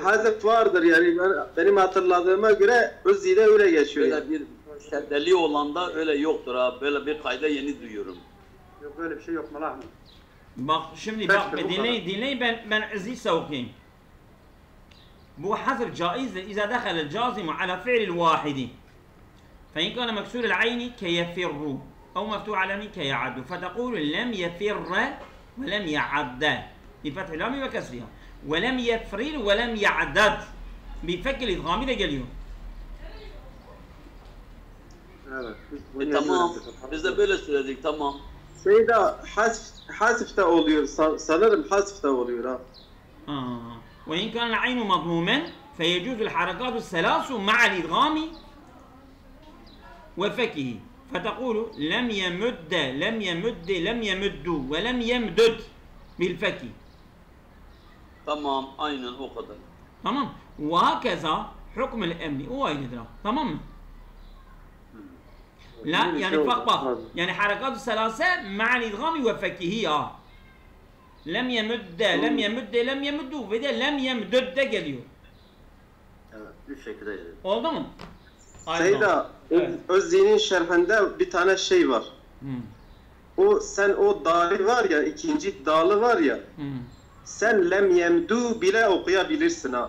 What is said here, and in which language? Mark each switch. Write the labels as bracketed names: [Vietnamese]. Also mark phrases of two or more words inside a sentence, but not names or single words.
[Turkish] hazf vardır yani benim hatırladığıma göre Üzzi'de öyle geçiyor. Yani. Böyle bir şeddeli olanda öyle yoktur ha. Böyle bir kayda yeni duyuyorum. Yok böyle bir şey yok Malahmet. Bak şimdi Peki, bak bu dinleyin ben عزيز okuyayım. [Arabic] Bu حذف جائز إذا دخل الجازم على فعل الواحد فإن كان مكسور العين كيفر أو مفتوح على كيعد فتقول لم يفر ولم يعد بفتح اللام وكسرها ولم يفرر ولم يعدد بفك الإدغام [Turkish] de geliyor. Evet. Biz bunu Tamam. yazıyoruz. Biz de böyle söyledik tamam. Seyda hasf da oluyor. Sanırım hasf da oluyor ha. [Arabic] وإن كان العين مضموما فيجوز الحركات الثلاث مع الإدغام وفكه فتقول لم يمد لم يمد لم يمد ولم يمدد بالفك. [Turkish] Tamam aynen o kadar. [Arabic] تمام. وهكذا حكم الأمن هو يدرى تمام. لا يعني فقط يعني حركات الثلاثة مع الإدغام وفكه لم يمد لم يمد لم يمد ve de lem yemdud [Turkish] de geliyor. Evet, üç şekilde yazıyor. Oldu mu? Seyda Evet. Özzi'nin şerhinde bir tane şey var. Sen o dalı var ya, ikinci dalı var ya. Sen lem yemdu bile okuyabilirsin ha.